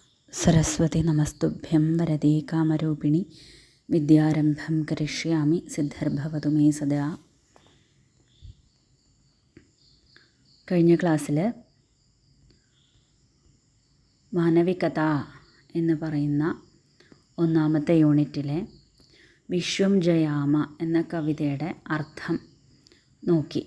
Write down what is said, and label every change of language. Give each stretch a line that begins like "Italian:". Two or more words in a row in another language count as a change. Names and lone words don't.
Sanskrit: सरस्वती नमस्तुभ्यं वरदे कामरूपिणि विद्यारम्भं करिष्यामि सिद्धिर्भवतु मे सदा.
Malayalam: കഴിഞ്ഞ ക്ലാസ്സിൽ മാനവികത എന്ന് പറയുന്ന ഒന്നാമത്തെ യൂണിറ്റിലെ വിശ്വം ജയാമ എന്ന കവിതയുടെ അർത്ഥം നോക്കി.